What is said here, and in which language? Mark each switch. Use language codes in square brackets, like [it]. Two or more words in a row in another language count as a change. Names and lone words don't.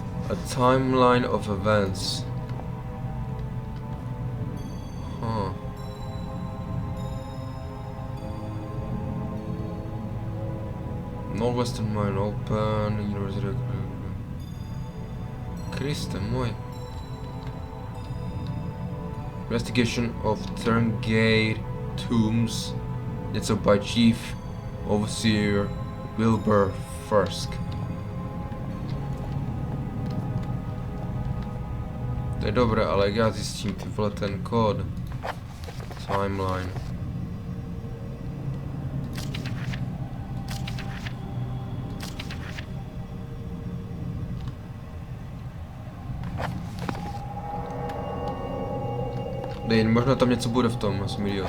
[en] A timeline of events. Huh. Northwestern Mine Open, University. [cs] Kriste můj. [en] Investigation of Turngate Tombs. Něco by Chief Overseer Wilbur Firsk. [cs] To je dobré, ale jak já zjistím ty vole ten kód? [en] Timeline. [cs] Dej, možná tam něco bude v tom, já jsem idiot.